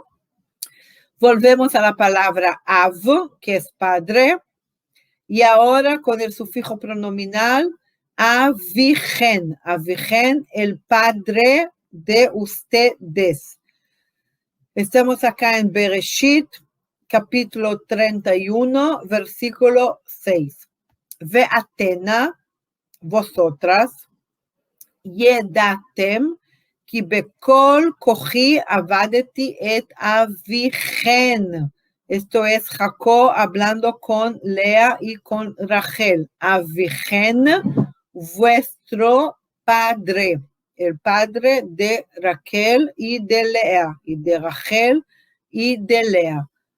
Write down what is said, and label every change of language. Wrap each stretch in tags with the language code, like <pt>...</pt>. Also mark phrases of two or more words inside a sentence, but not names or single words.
<es>Volvemos a la palabra av, que es padre, y ahora con el sufijo pronominal avigen. Avigen, el padre de ustedes. Estamos acá en Bereshit, capítulo 31, versículo 6.</es> <he>ואתנה, vosotras, ידעתם כי בכל כחי עבדתי את אביכן.</he> <es>Esto es Jacob hablando con Lea y con Rachel. Avigen, vuestro padre. El padre de Raquel y de Lea, y de Rachel y de Lea.</es>